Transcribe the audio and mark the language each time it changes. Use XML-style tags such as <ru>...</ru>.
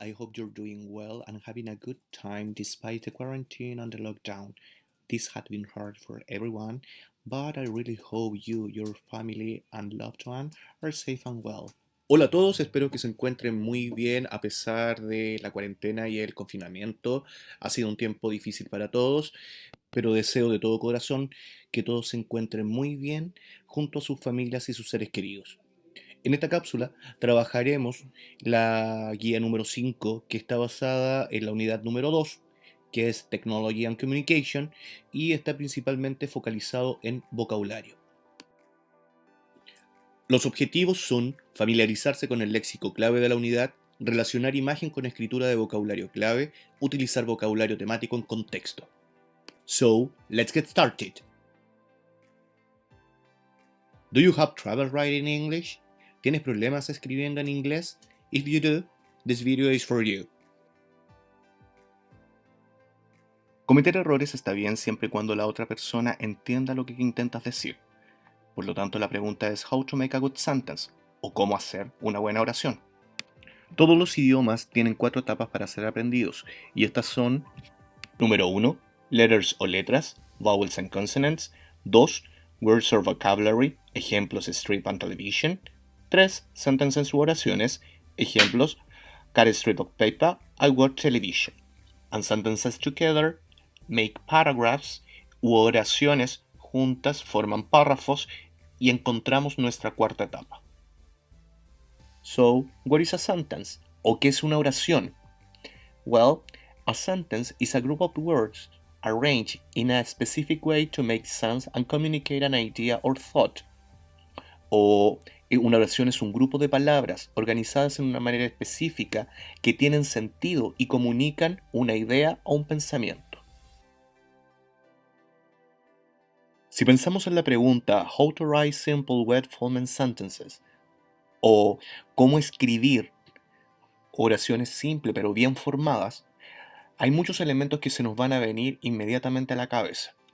<en>I hope you're doing well and having a good time despite the quarantine and the lockdown. This had been hard for everyone, but I really hope you, your family, and loved one are safe and well.</en> <es>Hola a todos, espero que se encuentren muy bien a pesar de la cuarentena y el confinamiento. Ha sido un tiempo difícil para todos, pero deseo de todo corazón que todos se encuentren muy bien junto a sus familias y sus seres queridos. En esta cápsula trabajaremos la guía número 5, que está basada en la unidad número 2, que es Technology and Communication, y está principalmente focalizado en vocabulario. Los objetivos son familiarizarse con el léxico clave de la unidad, relacionar imagen con escritura de vocabulario clave, utilizar vocabulario temático en contexto.</es> <en>So, let's get started. Do you have trouble writing English?</en> <es>¿Tienes problemas escribiendo en inglés?</es> <en>If you do, this video is for you.</en> <es>Cometer errores está bien siempre y cuando la otra persona entienda lo que intentas decir. Por lo tanto, la pregunta es</es> <en>how to make a good sentence,</en> <es>o cómo hacer una buena oración. Todos los idiomas tienen 4 etapas para ser aprendidos, y estas son: número 1, letters o letras,</es> <en>vowels and consonants. 2, words or vocabulary,</en> <es>ejemplos</es> <en>strip and television. 3, sentences</en> <es>u oraciones, ejemplos</es> <en>cut a strip of paper, I watch television. And sentences together make paragraphs,</en> <es>u oraciones juntas forman párrafos, y encontramos nuestra cuarta etapa.</es> <en>So, what is a sentence?</en> <es>¿O qué es una oración?</es> <en>Well, a sentence is a group of words arranged in a specific way to make sense and communicate an idea or thought.</en> <es>O una oración es un grupo de palabras organizadas en una manera específica que tienen sentido y comunican una idea o un pensamiento. Si pensamos en la pregunta</es> <en>How to write simple well-formed sentences,</en> <es>o cómo escribir oraciones simples pero bien formadas, hay muchos elementos que se nos van a venir inmediatamente a la cabeza.</es>